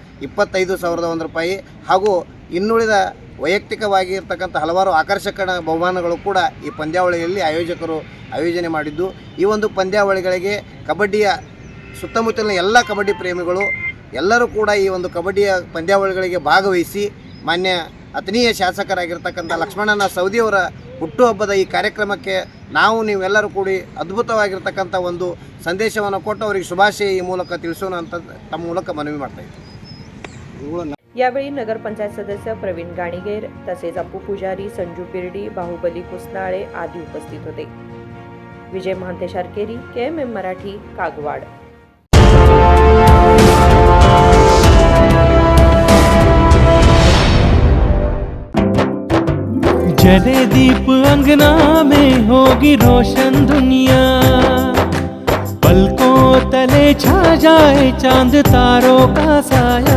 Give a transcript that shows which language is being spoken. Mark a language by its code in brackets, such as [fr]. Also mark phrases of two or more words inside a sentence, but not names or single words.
[kn] 25,001 ರೂಪಾಯಿ ಹಾಗೂ ಇನ್ನುಳಿದ ವೈಯಕ್ತಿಕವಾಗಿ ಇರ್ತಕ್ಕಂಥ ಹಲವಾರು ಆಕರ್ಷಕ ಬಹುಮಾನಗಳು ಕೂಡ ಈ ಪಂದ್ಯಾವಳಿಯಲ್ಲಿ ಆಯೋಜಕರು ಆಯೋಜನೆ ಮಾಡಿದ್ದು, ಈ ಒಂದು ಪಂದ್ಯಾವಳಿಗಳಿಗೆ ಕಬಡ್ಡಿಯ ಸುತ್ತಮುತ್ತಲಿನ ಎಲ್ಲ ಕಬಡ್ಡಿ ಪ್ರೇಮಿಗಳು ಎಲ್ಲರೂ ಕೂಡ ಈ ಒಂದು ಕಬಡ್ಡಿಯ ಪಂದ್ಯಾವಳಿಗಳಿಗೆ ಭಾಗವಹಿಸಿ ಮಾನ್ಯ ಅಥಣಿಯ ಶಾಸಕರಾಗಿರ್ತಕ್ಕಂಥ ಲಕ್ಷ್ಮಣಣ್ಣ ಸವದಿಯವರ ಹುಟ್ಟುಹಬ್ಬದ ಈ ಕಾರ್ಯಕ್ರಮಕ್ಕೆ ನೀವೆಲ್ಲರೂ ಕೂಡಿ ಅದ್ಭುತವಾಗಿರ್ತಕ್ಕಂಥ ಒಂದು ಸಂದೇಶವನ್ನು ಕೊಟ್ಟು ಅವರಿಗೆ ಶುಭಾಶಯ ಈ ಮೂಲಕ ತಿಳಿಸೋಣ ಅಂತ ತಮ್ಮ ಮೂಲಕ ಮನವಿ ಮಾಡ್ತಾ ಇದ್ದೀವಿ। [mr] यावेळी नगर पंचायत सदस्य प्रवीण गाणिगेर तसेच अप्पू पुजारी, संजू बिर्डी, बाहुबली कुसनाळे आदी उपस्थित होते। विजय महांते शारकेरी, KMM मराठी, कागवाड। [hi] जले दीप अंगना में होगी रोशन दुनिया, पलकों तले छा जाए चांद तारों का साया,